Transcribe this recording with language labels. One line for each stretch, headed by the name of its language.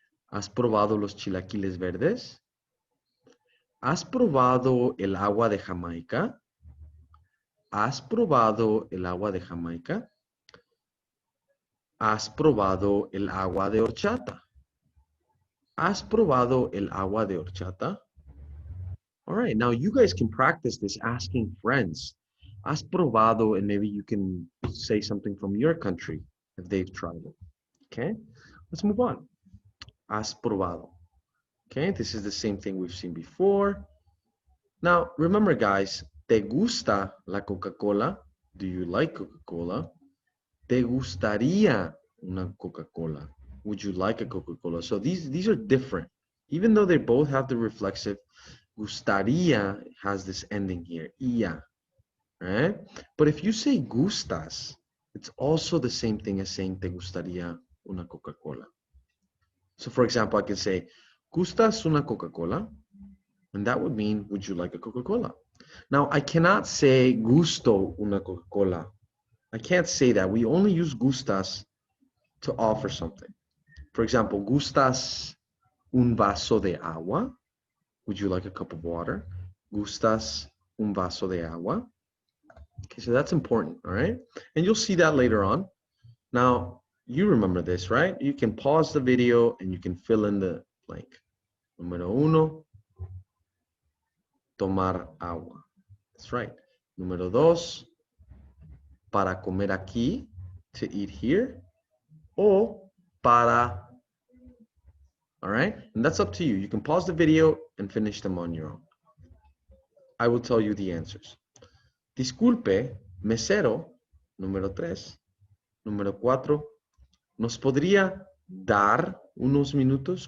Spanish: ¿Has probado los chilaquiles verdes? ¿Has probado el agua de Jamaica? ¿Has probado el agua de Jamaica? ¿Has probado el agua de horchata? ¿Has probado el agua de horchata?
English: All right, now you guys can practice this asking friends.
Spanish: ¿Has probado?
English: And maybe you can say something from your country if they've tried it. Okay, let's move on.
Spanish: ¿Has probado?
English: Okay, this is the same thing we've seen before. Now, remember guys,
Spanish: ¿te gusta la Coca-Cola?
English: Do you like Coca-Cola?
Spanish: ¿Te gustaría una Coca-Cola?
English: Would you like a Coca-Cola? So these are different. Even though they both have the reflexive, gustaría has this ending here, ia, right? But if you say gustas, it's also the same thing as saying te gustaría una Coca-Cola. So for example, I can say,
Spanish: ¿gustas una Coca-Cola?
English: And that would mean, would you like a Coca-Cola? Now, I cannot say
Spanish: gusto una Coca-Cola.
English: I can't say that. We only use gustas to offer something. For example,
Spanish: ¿gustas un vaso de agua?
English: Would you like a cup of water?
Spanish: ¿Gustas un vaso de agua?
English: Okay, so that's important, all right? And you'll see that later on. Now, you remember this, right? You can pause the video and you can fill in the blank.
Spanish: Número uno, tomar agua.
English: That's right.
Spanish: Número dos, para comer aquí,
English: to eat here,
Spanish: o para,
English: all right? And that's up to you. You can pause the video and finish them on your own. I will tell you the answers.
Spanish: Disculpe, mesero, número tres. Número cuatro, ¿nos podría dar unos minutos?